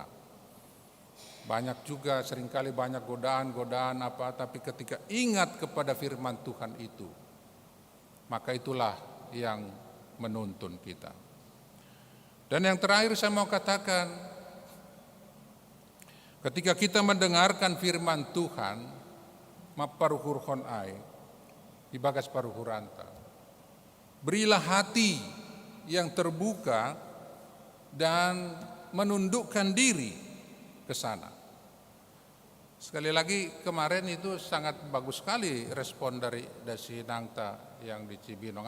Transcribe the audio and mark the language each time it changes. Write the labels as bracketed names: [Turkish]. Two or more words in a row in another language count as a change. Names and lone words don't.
[Indonesian] Banyak juga, seringkali banyak godaan-godaan tapi ketika ingat kepada firman Tuhan itu, maka itulah yang menuntun kita. Dan yang terakhir saya mau katakan, ketika kita mendengarkan firman Tuhan, [Batak Simalungun] maparuhurhon ai, ibagas paruhuranta, [Indonesian] berilah hati yang terbuka dan menundukkan diri ke sana. Sekali lagi, kemarin itu sangat bagus sekali respon dari Dasi Nangta yang di Cibinong.